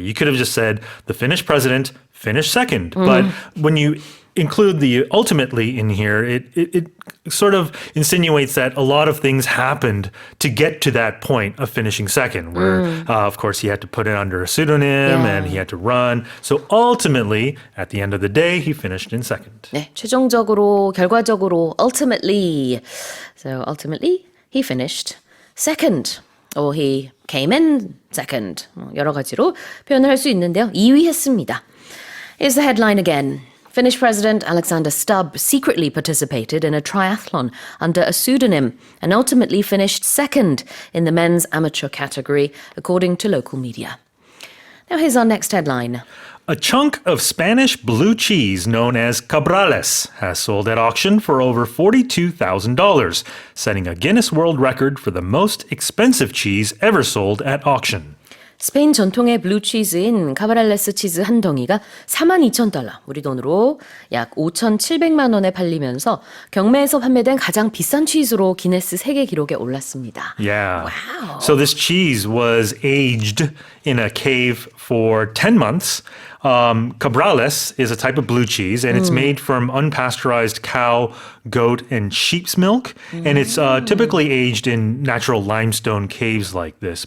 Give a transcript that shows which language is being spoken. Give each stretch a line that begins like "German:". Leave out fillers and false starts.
English: You could have just said, the Finnish president finished second. But when you include the ultimately in here, it sort of insinuates that a lot of things happened to get to that point of finishing second, where, of course, he had to put it under a pseudonym and he had to run. So ultimately, at the end of the day, he finished in second.
Korean: 네, 최종적으로, 결과적으로, ultimately.
English: So ultimately, he finished second. Or he came in second.
Korean: 여러 가지로 표현을 할 수 있는데요. 2위 했습니다.
English: Here's the headline again. Finnish President Alexander Stubb secretly participated in a triathlon under a pseudonym and ultimately finished second in the men's amateur category, according to local media. Now here's our next headline. A chunk of Spanish blue cheese known as cabrales has sold at auction for over $42,000, setting a Guinness World Record for the most expensive cheese ever sold at auction.
Korean: 스페인 전통의 블루치즈인 카바랄레스 치즈 한 덩이가 42,000달러, 우리 돈으로 약 5,700만 원에 팔리면서 경매에서 판매된 가장 비싼 치즈로 기네스 세계 기록에 올랐습니다.
English: Yeah. Wow. So this cheese was aged in a cave for 10 months. Cabrales is a type of blue cheese, and it's made from unpasteurized cow, goat, and sheep's milk. And it's typically aged in natural limestone caves like this.